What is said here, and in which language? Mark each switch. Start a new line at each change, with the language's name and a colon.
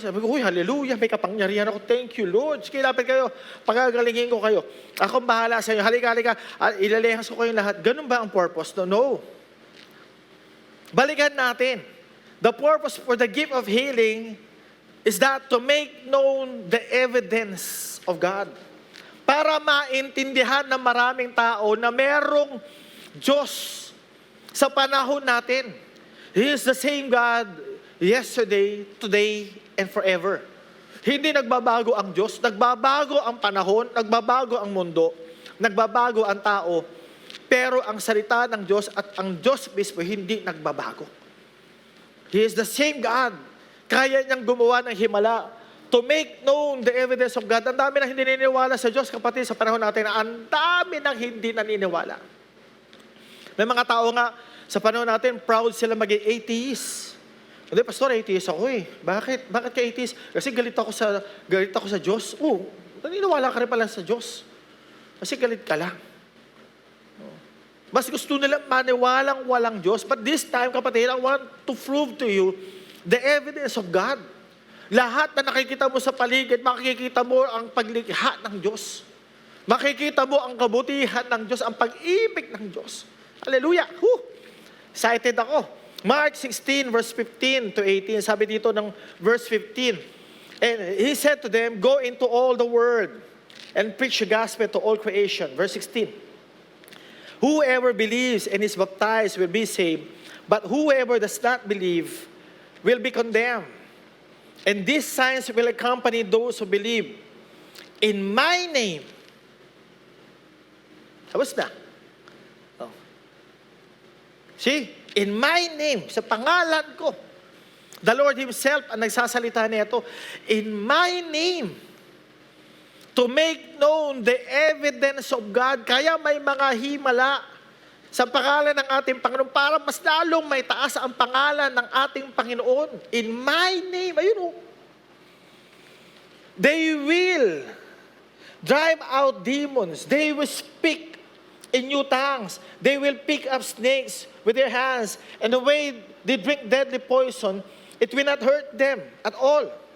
Filipino: Sabi ko, uy, hallelujah, may kapangyarihan ako.
English: Thank you, Lord.
Filipino: Sige, lapit kayo. Pagagalingin ko kayo. Akong bahala sa inyo. Halika. Ilalehas ko kayong lahat. Ganun ba ang purpose? No. Balikan natin.
English: The purpose for the gift of healing is that to make known the evidence of God.
Filipino: Para maintindihan ng maraming tao na merong Diyos sa panahon natin.
English: He is the same God yesterday, today, and forever.
Filipino: Hindi nagbabago ang Diyos, nagbabago ang panahon, nagbabago ang mundo, nagbabago ang tao, pero ang salita ng Diyos at ang Diyos mismo hindi nagbabago.
English: He is the same God.
Filipino: Kaya niyang gumawa ng himala
English: to make known the evidence of God.
Filipino: Ang dami nang hindi naniniwala sa Diyos, kapatid, sa panahon natin, ang dami nang hindi naniniwala. May mga tao nga, sa panahon natin, proud sila maging atheist. Hindi, pastor, atheist ako eh. Bakit? Bakit ka atheist? Kasi galit ako sa Diyos. Naniniwala ka rin pala sa Diyos. Kasi galit ka lang. Mas gusto nila maniwalang walang Diyos.
English: But this time, kapatid, I want to prove to you the evidence of God.
Filipino: Lahat na nakikita mo sa paligid, makikita mo ang paglikha ng Diyos. Makikita mo ang kabutihan ng Diyos, ang pag-ibig ng Diyos. Hallelujah! Excited ako. Mark 16, verse 15 to 18. Sabi dito ng verse 15.
English: And he said to them, go into all the world and preach the gospel to all creation. Verse 16. Whoever believes and is baptized will be saved, but whoever does not believe will be condemned. And these signs will accompany those who believe. In my name.
Filipino: Tapos na.
English: See? In my name,
Filipino: sa pangalan ko.
English: The Lord Himself
Filipino: ang nagsasalita nito.
English: In my name. To make known the evidence of God.
Filipino: Kaya may mga himala sa pangalan ng ating Panginoon para mas lalong may taas ang pangalan ng ating Panginoon.
English: In my name.
Filipino: Ayun o.
English: They will drive out demons. They will speak in new tongues. They will pick up snakes with their hands. And the way they drink deadly poison, it will not hurt them at all.